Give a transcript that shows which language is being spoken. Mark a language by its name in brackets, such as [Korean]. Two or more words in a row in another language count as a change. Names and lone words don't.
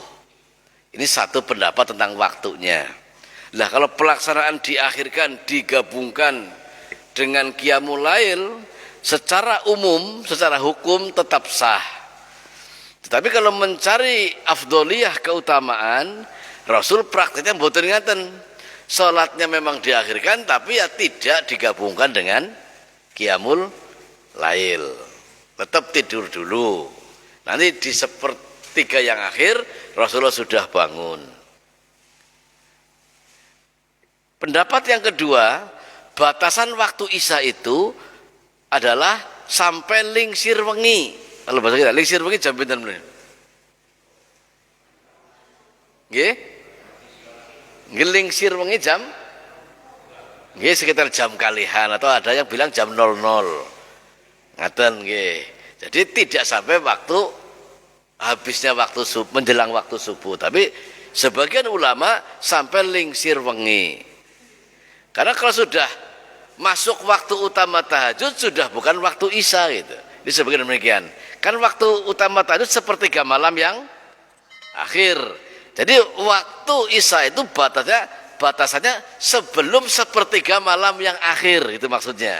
[Indonesian] Ini satu pendapat tentang waktunya. Lah kalau pelaksanaan diakhirkan, digabungkan dengan [Arabic] قيام الليل, [Indonesian] secara umum, secara hukum tetap sah. Tetapi kalau mencari afdoliyah, keutamaan, Rasul praktiknya [Javanese] mboten ngaten. [Indonesian] Salatnya memang diakhirkan, tapi ya tidak digabungkan dengan [Arabic] قيام الليل. [Indonesian] Tetap tidur dulu. Nanti di sepertiga yang akhir Rasulullah sudah bangun. Pendapat yang kedua, batasan waktu isya itu adalah sampai [Javanese] lingsir wengi. [Indonesian] Kalau bahasa kita, [Javanese] lingsir wengi jam pinten meneh? Nggih? Nggih, lingsir wengi jam? Nggih, sekitar jam kalihan, [Indonesian] atau ada yang bilang jam 00. [Javanese] Ngaten nggih. [Indonesian] Jadi tidak sampai waktu habisnya waktu subuh, menjelang waktu subuh, tapi sebagian ulama sampai [Javanese] lingsir wengi. [Indonesian] Karena kalau sudah masuk waktu utama tahajud, sudah bukan waktu isya gitu. Disebutkan demikian. Kan waktu utama tahajud sepertiga malam yang akhir. Jadi waktu isya itu batasannya sebelum sepertiga malam yang akhir, itu maksudnya.